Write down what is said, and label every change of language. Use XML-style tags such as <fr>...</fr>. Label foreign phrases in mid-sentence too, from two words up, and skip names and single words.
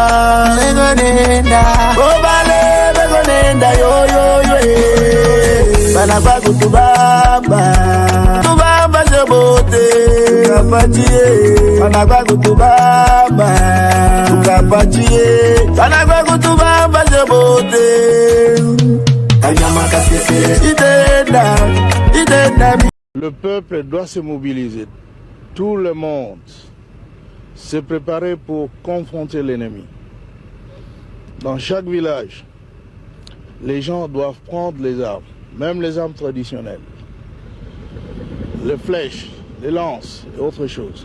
<fr>Obale, begonenda, yo, yo, yo, Banaba kutubamba, Tubamba jebote, Tukapatie, Banaba kutubamba, Tukapatie, Banaba kutubamba jebote, Kanyama kasese, Idenda, Idenda. Le peuple doit se mobiliser, tout le monde, se préparer pour confronter l'ennemi. Dans chaque village, les gens doivent prendre les armes, même les armes traditionnelles, les flèches, les lances et autres choses.</fr>